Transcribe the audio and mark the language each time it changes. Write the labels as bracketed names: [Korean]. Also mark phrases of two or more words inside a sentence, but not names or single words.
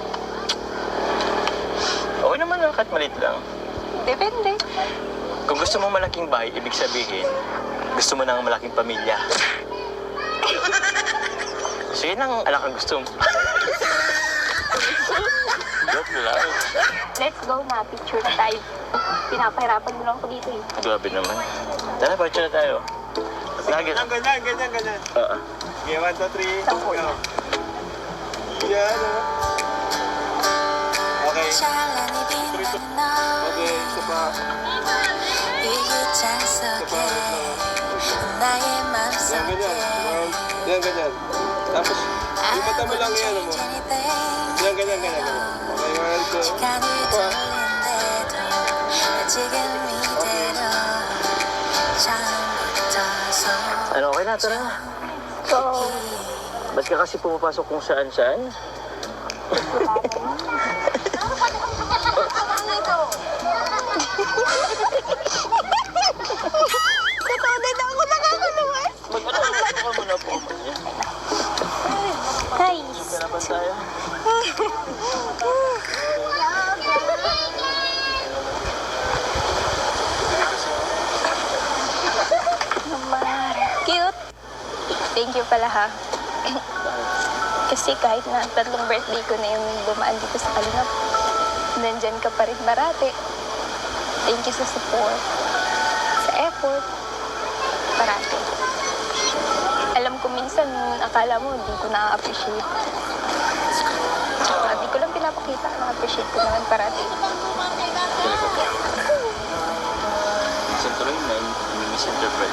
[Filipino] Okay naman lang, kahit malit lang. Depende. Kung gusto mo malaking bahay, ibig sabihin, gusto mo ng malaking pamilya. So yun ang anak ang gusto mo. Joke lang. [English] Let's go [Filipino] na. Picture na tayo. Pinapahirapan mo lang ako dito eh. Grabe naman. Tara, picture na tayo. Lagi. Ganyan. Oo. [English] Okay, 1, 2, 3. [Filipino] Sampo. Go. Yan, oh. Okay. [Korean] 찬란히 빛나는 너 [Filipino] Okay, isa pa. [Korean] 이 기차 속에 나의 [Filipino] Yan, [Korean] 맘속에 [Filipino] ganyan. Yan. Tapos, yung mata mo lang yan, mo. [Korean] 천천히 돼 [Filipino] Yan, ganyan. [English] Okay, 1, 2. [Korean] 시간을 돌린대도 나 지금 이대로 처음부터 [Filipino] Ano, okay na, tara. So, Ba't ka kasi pumapasok kung saan-saan? totoo din ako nakakaluwas. Mag-ano ka muna po. Nice. Kalaban tayo. Cute. [English] Thank you [Filipino] pala ha. Kasi kahit na 3 birthday ko na yung dumaan dito sa Kalingap, nandyan ka pa rin marati. [English] Thank you [Filipino] sa support, sa effort, parati. Alam ko minsan, akala mo, hindi ko na-appreciate. Di ko lang pinapakita. Na-appreciate ko naman parati. Talaga ba? Minsan tuloy na misinterpret.